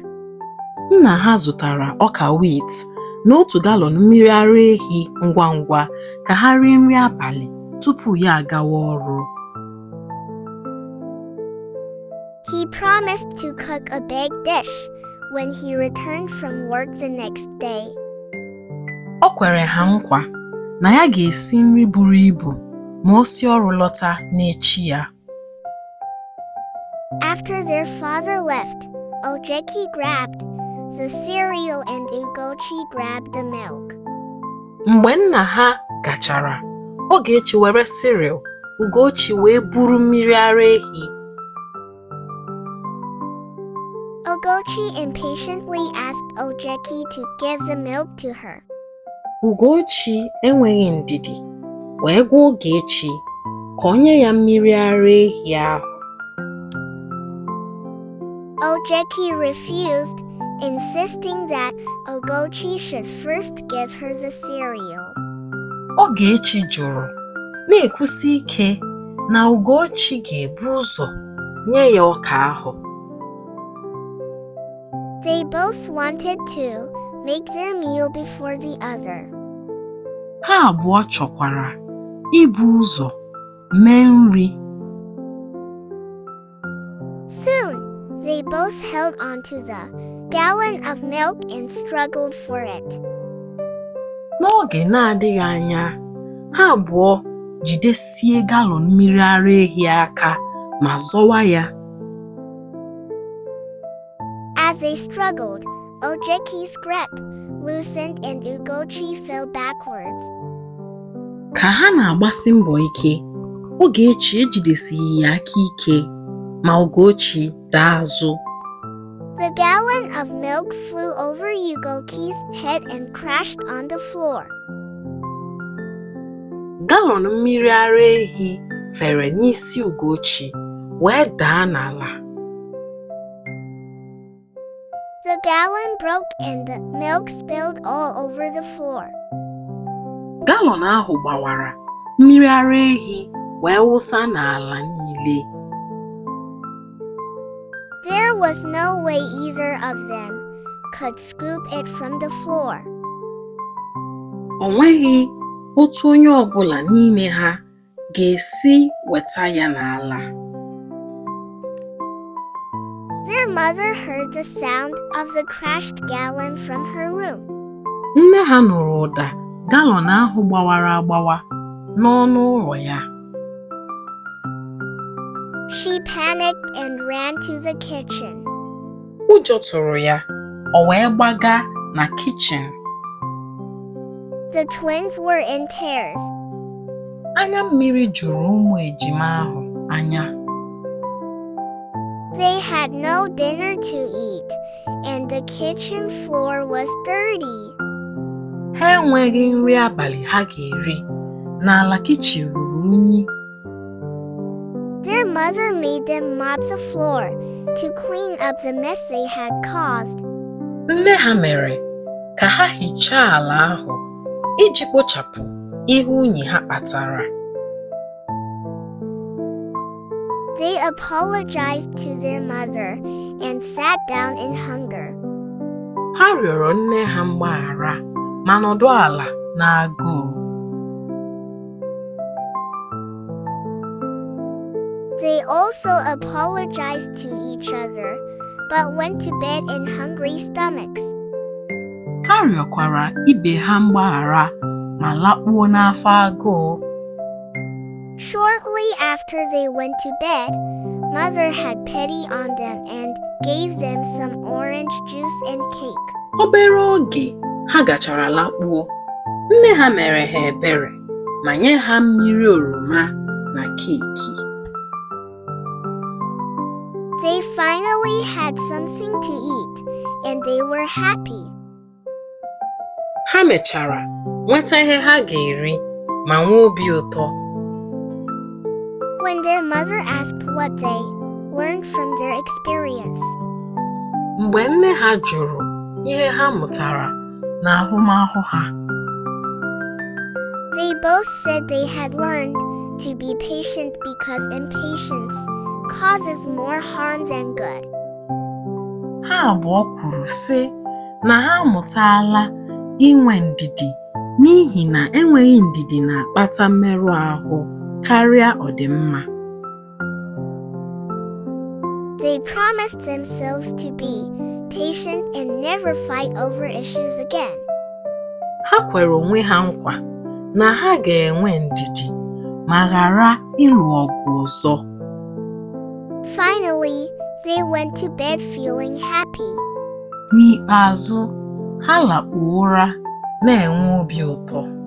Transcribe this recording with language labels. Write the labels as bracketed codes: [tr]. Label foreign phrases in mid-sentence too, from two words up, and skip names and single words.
[ig] Nna ha zụtara ọka wheat na otu galọn mmiri ara ehi ngwa ngwa ka ha rie nri abalị tupu ya agawa ọrụ. [en] He promised to cook a big dish when he returned from work the next day. [ig] O kwere ha nkwa na ya ga-esi nri buru ibu ma o si ọrụ lọta n'echi ya. [en] After their father left, Ojeki grabbed the cereal and Ugochi grabbed the milk. [ig] Mgbe nna ha gachara, Ogechi were cereal, Ugochi wee buru mmiri ara ehi. [en] Ugochi impatiently asked Ojeki to give the milk to her. [ig] Ugochi enweghị ndidi, wee gwa Ogechi ka o nye ya mmiri ara ehi ahụ. [en] Ojeki refused, insisting that Ugochi should first give her the cereal. [ig] Ogechi jụrụ, na-ekwusi ike na Ugochi ga-ebu ụzọ nye ya ọka ahụ. [en] They both wanted to make their meal before the other. [ig] Ha abụọ chọkwara ibu ụzọ mee nri. [en] Soon, they both held onto the gallon of milk and struggled for it. [ig] N'oge na-adịghị anya, ha abụọ jidesie galọn mmiri ara ehi aka ma zọwa ya. [en] As they struggled, Ojeki's grip loosened and Ugochi fell backwards. [ig] Ka ha na-agbasi mbọ ike, Ogechi ejidesighị ya aka ike ma Ugochi daa azụ. [en] The gallon of milk flew over Ugochi's head and crashed on the floor. [ig] Galọn mmiri ara ehi fere n'isi Ugochi wee daa n'ala. [en] The gallon broke and the milk spilled all over the floor. [ig] Galọn ahụ gbawara, mmiri ara ehi wee wụsa n'ala niile. [en] There was no way either of them could scoop it from the floor. [ig] O nweghị otu onye ọbụla n'ime ha ga-esi weta ya n'ala. [en] Their mother heard the sound of the crashed gallon from her room. [ig] Nne ha nụrụ ụda galọn ahụ gbawara agbawa n'ọnụ ụlọ ya. [en] She panicked and ran to the kitchen. [ig] Ụjọ tụrụ ya, o wee gbaga na kichin. [en] The twins were in tears. [ig] Anya mmiri juru ụmụ ejima ahụ anya. [en] They had no dinner to eat, and the kitchen floor was dirty. [ig] Ha enweghị nri abalị ha ga-eri, n'ala kichin ruru unyi. [en] Their mother made them mop the floor to clean up the mess they had caused. [ig] Nne ha mere ka ha hichaa ala ahụ iji kpochapụ ihe unyi ha kpatara. [en] They apologized to their mother and sat down in hunger. [ig] Ha rịọrọ nne ha mgbaghara ma nọdụ ala n'agụụ. [en] They also apologized to each other, but went to bed in hungry stomachs. [ig] Ha rịọkwara ibe ha mgbaghara ma lakpuo n'afọ agụụ. [en] Shortly after they went to bed, Mother had pity on them and gave them some orange juice and cake. [ig] Obere oge ha gachara lakpuo, nne ha mere ha ebere ma nye ha mmiri oroma na keeki. [en] They finally had something to eat, and they were happy. [ig] Ha mechara nweta ihe ha ga-eri ma nwee obi ụtọ. [en] when their mother asked what they learned from their experience. [ig] Mgbe nne ha jụrụ ihe ha mụtara n'ahụmahụ ha, [en] They both said they had learned to be patient because impatience causes more harm than good. [ig] ha abụọ kwuru sị na ha amụtala inwe ndidi n'ihi na enweghị ndidi na-akpata mmerụ ahụ karịa ọdịmma. [en] They promised themselves to be patient and never fight over issues again. [ig] Ha kwere onwe ha nkwa na ha ga-enwe ndidi ma ghara ịlụ ọgụ ọzọ. [en] Finally, they went to bed feeling happy. [ig] N'ikpeazụ, ha lakpuo ụra na-enwe obi ụtọ.